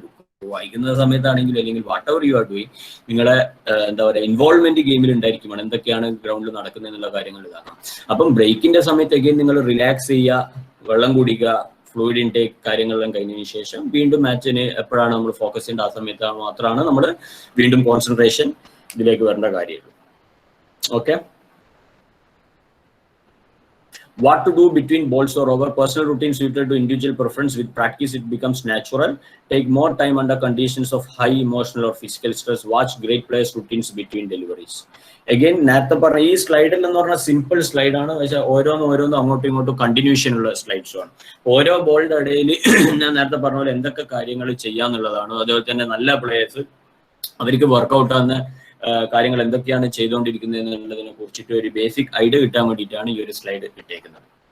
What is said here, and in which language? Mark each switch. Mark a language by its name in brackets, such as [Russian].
[Malayalam] Book വായിക്കുന്ന സമയത്താണെങ്കിലും അല്ലെങ്കിൽ [English] whatever you are doing, [Malayalam] നിങ്ങളെ എന്താ പറയുക ഇൻവോൾവ്മെന്റ് ഗെയിമിൽ ഉണ്ടായിരിക്കും. എന്തൊക്കെയാണ് ഗ്രൗണ്ടിൽ നടക്കുന്നത് എന്നുള്ള കാര്യങ്ങൾ കാണാം. അപ്പം ബ്രേക്കിന്റെ സമയത്ത് അഗൈൻ നിങ്ങൾ റിലാക്സ് ചെയ്യുക, വെള്ളം കുടിക്കുക, ഫ്ലൂയിഡ് ഇൻടേക്ക് കാര്യങ്ങളെല്ലാം കഴിഞ്ഞതിന് ശേഷം വീണ്ടും മാച്ചിന് എപ്പോഴാണ് നമ്മൾ ഫോക്കസ് ചെയ്യേണ്ട ആ സമയത്ത് മാത്രമാണ് നമ്മൾ വീണ്ടും കോൺസെൻട്രേഷൻ ഇതിലേക്ക് വരേണ്ട കാര്യമുള്ളൂ. [English] Okay, what to do between balls or over, personal routine suited to individual preference. With practice it becomes natural. Take more time under conditions of high emotional or physical stress. Watch great players routines between deliveries. [Malayalam] Again, നേരത്തെ പറഞ്ഞ ഈ സ്ലൈഡിൽ എന്ന് പറഞ്ഞാൽ simple slide ആണ്. പക്ഷെ ഓരോന്നും അങ്ങോട്ടും ഇങ്ങോട്ടും കണ്ടിന്യൂഷൻ ഉള്ള സ്ലൈഡ്സും ആണ്. ഓരോ ബോളിന്റെ ഇടയിൽ ഞാൻ നേരത്തെ പറഞ്ഞ പോലെ എന്തൊക്കെ കാര്യങ്ങൾ ചെയ്യാന്നുള്ളതാണ്. അതുപോലെ തന്നെ നല്ല പ്ലേയേഴ്സ് അവർക്ക് വർക്ക്ഔട്ട് ആകുന്ന കാര്യങ്ങൾ എന്തൊക്കെയാണ് ചെയ്തുകൊണ്ടിരിക്കുന്നത് എന്നുള്ളതിനെ കുറിച്ചിട്ട് ഒരു ബേസിക് ഐഡിയ കിട്ടാൻ വേണ്ടിയിട്ടാണ് ഈ ഒരു സ്ലൈഡ് ഇട്ടേക്കുന്നത്.